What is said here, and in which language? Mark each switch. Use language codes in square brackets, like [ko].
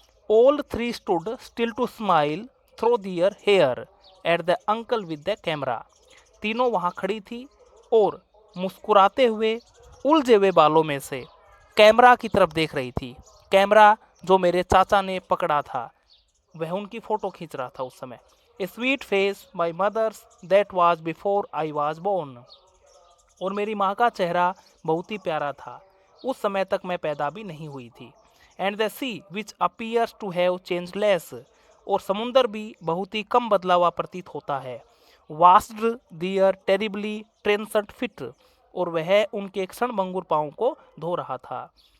[en] All three stood still to smile through their hair at the uncle with the camera. [hi] तीनों वहाँ खड़ी थी और मुस्कुराते हुए उलझे हुए बालों में से कैमरा की तरफ देख रही थी। कैमरा जो मेरे चाचा ने पकड़ा था वह उनकी फोटो खींच रहा था उस समय। [en] A sweet face my mother's that was before I was born. [hi] और मेरी माँ का चेहरा बहुत ही प्यारा था, उस समय तक मैं पैदा भी नहीं हुई थी। [en] And the sea which appears to have changed less. [hi] और समुंदर भी बहुत ही कम बदला हुआ प्रतीत होता है। [en] was their terribly transient fate, [hi] और वह उनके क्षणभंगुर पाँव को धो रहा था।